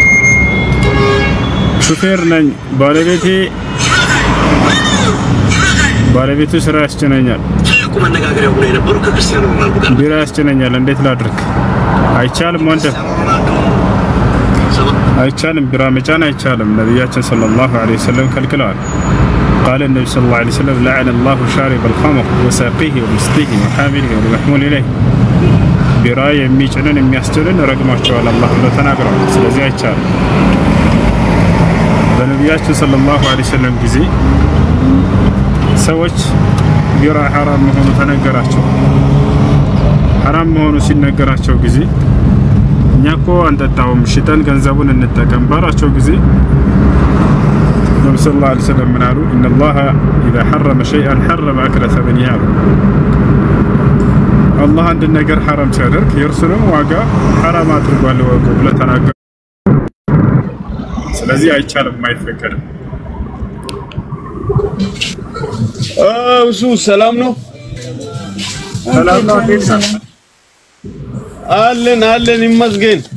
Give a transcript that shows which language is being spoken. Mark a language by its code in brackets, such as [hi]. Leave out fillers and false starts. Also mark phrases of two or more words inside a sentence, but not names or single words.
[am] ሹፌር ነኝ። ባለቤቱ ስራ ያስጨነኛል። ትልቁ መነጋገሪያ ሆኖ የነበረው ከክርስቲያኖ ሮናልዶ ጋር ቢራ ያስጨነኛል። እንዴት ላድርግ? አይቻልም ወንድም አይቻልም። ቢራ መጫን አይቻልም። ነብያችን [ar] صلى الله عليه وسلم [am] ከልክለዋል። [ar] قال النبي صلى الله عليه وسلم لعن الله شارب الخمر وساقيه ومسقيه وحامله والمحمول إليه [am] ቢራ የሚጭንን የሚያስጭንን ረግማቸዋል አላህ ብሎ ተናግሯል። ስለዚህ አይቻልም። በነብያችን [ar] صلى الله عليه وسلم [am] ጊዜ ሰዎች ቢራ حرام መሆኑ ተነገራቸው። حرام መሆኑ ሲነገራቸው ጊዜ እኛኮ አንጠጣውም ሽጠን ገንዘቡን እንጠቀም ባላቸው ጊዜ ነብዩ [ar] صلى الله عليه وسلم [am] ምን አሉ? [ar] ان الله اذا حرم شيئا حرم اكل ثمنه [am] الله አንድ ነገር حرام ሲያደርግ የእርሱንም ዋጋ حرام አድርጓል ወገ ብሎ ተናገሩ። ስለዚህ አይቻልም፣ አይፈቀድም። እሱ ሰላም ነው። ሰላም ነው። አለን ይመስገን።